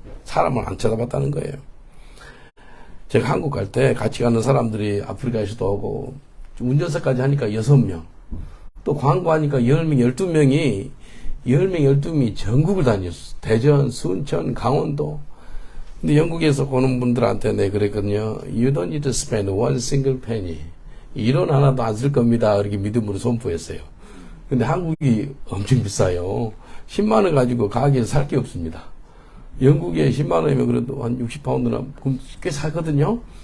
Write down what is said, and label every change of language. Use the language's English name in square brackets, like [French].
[Korean] 사람을 안 쳐다봤다는 거예요. 제가 한국 갈 때 같이 가는 사람들이 아프리카에서도 오고 운전사까지 하니까 6명 또 광고하니까 10명 12명이 10명, 12명이 전국을 다녔어. 대전, 순천, 강원도. 근데 영국에서 오는 분들한테 내가 그랬거든요. [English] You don't need to spend one single penny. [Korean] 1원 하나도 안 쓸 겁니다. 이렇게 믿음으로 선포했어요. 근데 한국이 엄청 비싸요. 10만원 가지고 가게에서 살 게 없습니다. 영국에 10만원이면 그래도 한 60파운드나 꽤 사거든요.